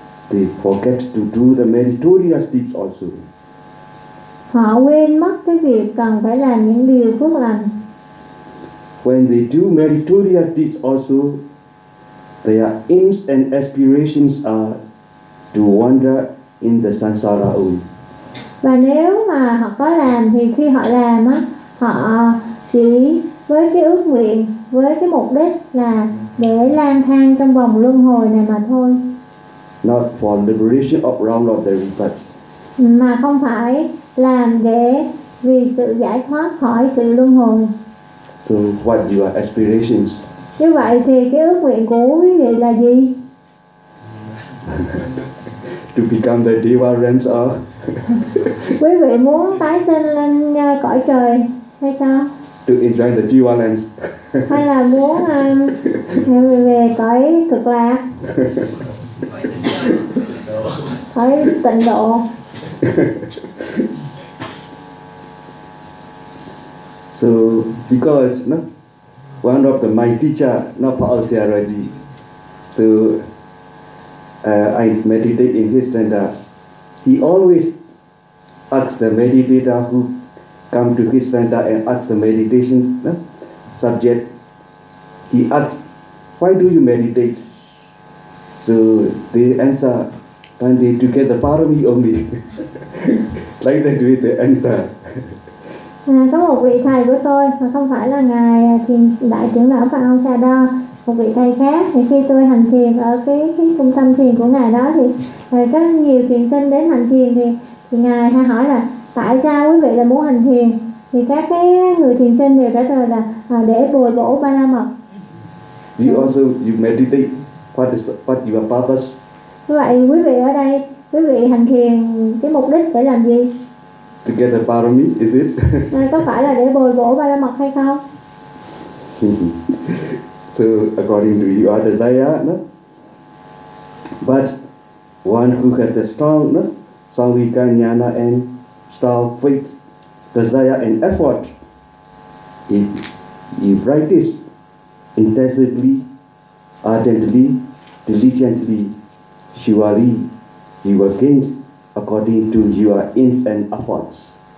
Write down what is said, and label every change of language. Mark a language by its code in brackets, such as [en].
[en] They forget to do the meritorious deeds also. [vi] Họ quên mất cái việc cần phải làm những điều phước lành. [en] When they do meritorious deeds also, their aims and aspirations are to wander in the samsara only. [vi] Và nếu mà họ có làm thì khi họ làm á, họ chỉ với cái ước nguyện, với cái mục đích là để lang thang trong vòng luân hồi này mà thôi. [en] Not for liberation of realm of the rebirth. [vi] Mà không phải làm để vì sự giải thoát khỏi sự luân hồi. [en] So what your aspirations? [vi] Như vậy thì cái ước nguyện của quý vị là gì? [en] To become the Deva realms are. [vi] Quý vị muốn tái sinh lên cõi trời hay sao? [en] To enjoy the Deva realms. [vi] Hay là muốn về cõi cực lạc? Cõi tịnh độ. [en] So because no, one of the my teacher, not Paul Searaji. So I meditate in his center. He always asks the meditator who come to his center and asks the meditation no, subject. He asks, why do you meditate? So they answer, Pandi, to get the parami only. Like that with the answer. [vi] À, có một vị thầy của tôi mà không phải là ngài thiền đại trưởng lão Phạm Ông Sa Đo, một vị thầy khác, thì khi tôi hành thiền ở cái trung tâm thiền của ngài đó thì có nhiều thiền sinh đến hành thiền thì ngài hay hỏi là tại sao quý vị là muốn hành thiền, thì các cái người thiền sinh đều trả lời là để bồi bổ ba la mật. [en] You meditate, what your purpose? [vi] Vậy quý vị ở đây, quý vị hành thiền cái mục đích để làm gì? [en] To get the parami, is it? [vi] Có phải là để bồi bổ ba la mật hay không? [en] So according to your desire, no? But one who has the strongness, samvika jnana and strong faith, desire and effort, he practice intensively, ardently, diligently, surely he will gain according to your infant efforts.